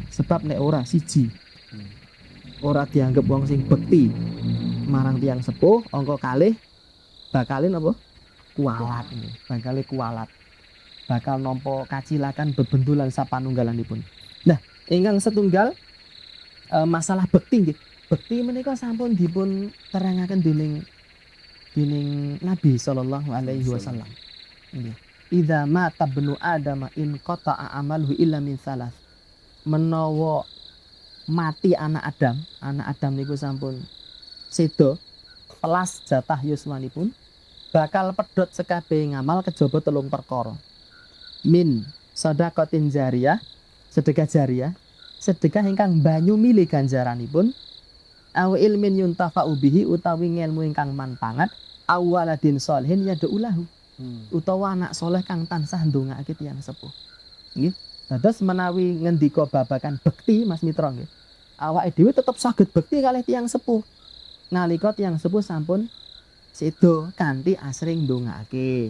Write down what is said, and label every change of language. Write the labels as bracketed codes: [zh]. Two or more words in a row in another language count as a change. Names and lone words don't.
[jv] Sebab nek ora siji ora dianggep wong sing bekti marang tiyang sepuh, angka kalih bakalin apa? Kualat. Bakale kualat. Bakal nampa kacilakan bebendulan sapanunggalanipun. Nah, ingkang setunggal masalah bekti nggih. Bekti menika sampun dipun terangaken dening Nabi [ar] صلى الله عليه وسلم. [jv] Nggih. [ar] إذا مات ابن آدم انقطع عمله إلا من ثلاث. [jv] Menawa mati anak Adam niku sampun sedo pelas jatah yuswanipun bakal pedhot sekabeh ngamal kejaba telung perkara. [ar] من صدقة جارية, [jv] sedekah jariyah, sedekah ingkang banyu milih ganjaranipun, [ar] أو علم ينتفع به [jv] utawi ngelmu ingkang manpangat, [ar] أو ولد صالح يدعو له. [jv] Utawa anak soleh kang tansah ndongaake tiyang sepuh. Nggih. Dados menawi ngendika babakan bekti Mas Mitra nggih. Awake dhewe tetep saged bekti kalih tiyang sepuh. Nalika tiyang sepuh sampun sedo kanthi asring ndongaake.